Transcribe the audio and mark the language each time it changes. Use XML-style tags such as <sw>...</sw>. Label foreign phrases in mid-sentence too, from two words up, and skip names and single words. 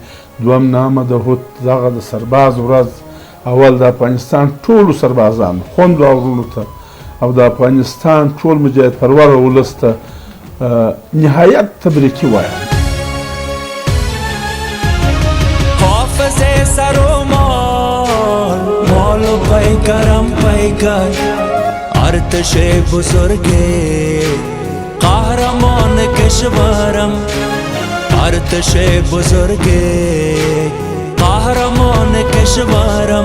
<ps>دویم نامه د هوت دغه د سرباز ورځ اول د افغانستان ټولو سربازانو، خویندو او وروڼو ته او د افغانستان ټول مجاهد پروره ولس ته نهایت تبریکي وایم.</ps> <fa>حافظ سر و مال، مال و پیکرم پیکر، ارتش بزرگ قهرمان کشورم، ارتش بزرگ قهرمان کشورم،</fa>